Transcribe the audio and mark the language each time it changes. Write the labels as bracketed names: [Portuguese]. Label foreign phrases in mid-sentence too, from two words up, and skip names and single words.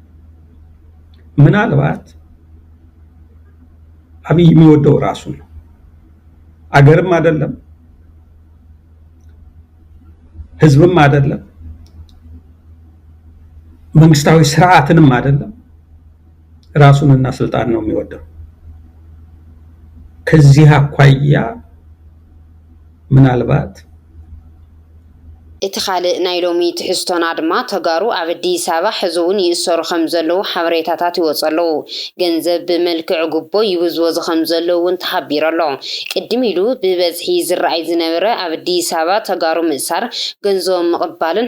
[Amharic] ምናልባት አብይ የሚወደው ራሱ ነው። አገርም አይደለም፣ ህዝብም አይደለም፣ መንግስታዊ ስርዓትንም አይደለም፣ ራሱንና ስልጣን ነው የሚወደው። ከዚህ አኳያ ምናልባት [Tigrinya] እቲ ካልእ ናይ ሎሚ ትሕዝቶና ድማ ተጋሩ ኣብ አዲስ አበባ ሕዚ እውን ይእሰሩ ከም ዘለዉ ሓበሬታታት ይወፁ ኣለዉ። ገንዘብ ብመልክዕ ጉቦ ይብዝወዙ ከም ዘለዉ እውን ተሓቢሩ ኣሎ። ቅድም ኢሉ ብበዝሒ ዝረኣይ ዝነበረ ኣብ አዲስ አበባ ተጋሩ ምእሳር ገንዘቦም ምቕባልን